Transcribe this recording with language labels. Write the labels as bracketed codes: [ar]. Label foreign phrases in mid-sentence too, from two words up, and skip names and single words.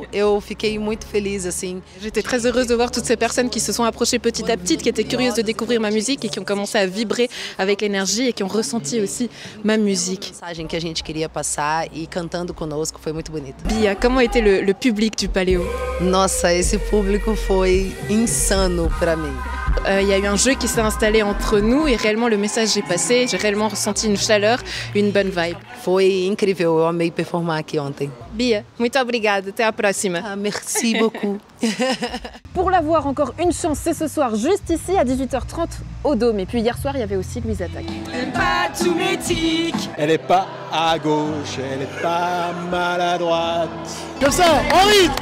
[pt] Eu fiquei muito feliz assim. [fr] J'étais très heureuse de voir toutes ces personnes qui se sont approchées petit à petit, qui étaient curieuses de découvrir ma musique et qui ont commencé à vibrer avec l'énergie et qui ont ressenti aussi ma musique. [pt] A mensagem que a gente queria passar e cantando conosco foi muito bonito. [fr] Bia, comment était le public du Paléo? [pt] Nossa, esse público foi insano para mim. [fr] Il y a eu un jeu qui s'est installé entre nous et réellement le message est passé. J'ai réellement ressenti une chaleur, une bonne vibe. [pt] Foi incrível, eu amei performar aqui ontem. Bia, muito obrigada, até à próxima. [fr] Ah, merci beaucoup. Pour la voir, encore une chance, c'est ce soir, juste ici à 18h30 au Dôme. Et puis hier soir, il y avait aussi Louise Attaque. Elle est pas à gauche, elle est pas maladroite. Comme ça, en rythme.